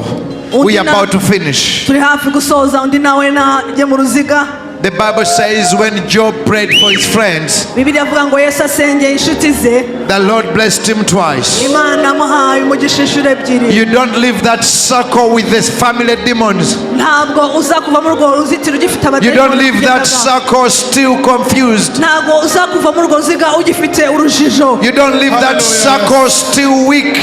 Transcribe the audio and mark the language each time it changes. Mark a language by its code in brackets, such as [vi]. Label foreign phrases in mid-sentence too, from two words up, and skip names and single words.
[en] We are about to finish. [rw] turi hafi gusoza, undi nawe najye mu ruziga. [en] The Bible says when Job prayed for his friends, [rw] Bibiliya avuga ngo Yesu asengeye inshuti ze, [en] the Lord blessed him twice. [rw] Imana amuhaye umugisha inshuro ebyiri. [en] You don't leave that circle with these family demons. [rw] Ntabwo uza kuva muri urwo ruzitiro ugifite [en] You don't leave that [rw] abagenzi, [en] circle still confused. [rw] ntabwo uza kuva muri urwo ruziga ugifite urujijo, [en] You don't leave that circle still weak.